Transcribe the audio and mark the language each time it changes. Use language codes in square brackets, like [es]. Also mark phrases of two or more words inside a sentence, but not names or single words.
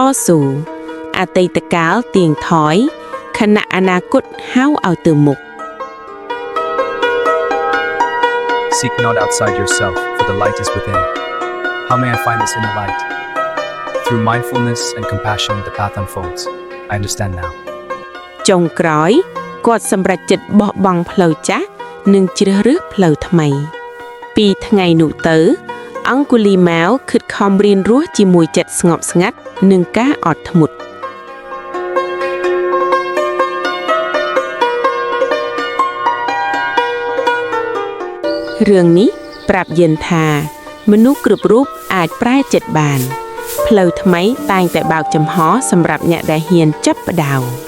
[km] ស៊ូអតីតកាលទៀងថយខណៈអនាគតហៅឲ្យទៅមុខ [en] Seek not outside yourself, for the light is within. How may I find this inner light? Through mindfulness and compassion, the path unfolds. I understand now. [km] ចុងក្រោយគាត់សម្រេចចិត្តបោះបង់ផ្លូវចាស់និងជ្រើសរើសផ្លូវថ្មីពីថ្ងៃនោះទៅអង្គុលីម៉ាល់ខិតខំរៀនរស់ជាមួយចិត្តស្ងប់ស្ងាត់និងការអត់ធ្មត់ រឿងនេះប្រាប់យើងថាមនុស្សគ្រប់រូបអាចប្រែចិត្តបានផ្លូវថ្មីតែងតែបើកចំហសម្រាប់អ្នកដែលហ៊ានចាប់ផ្ដើម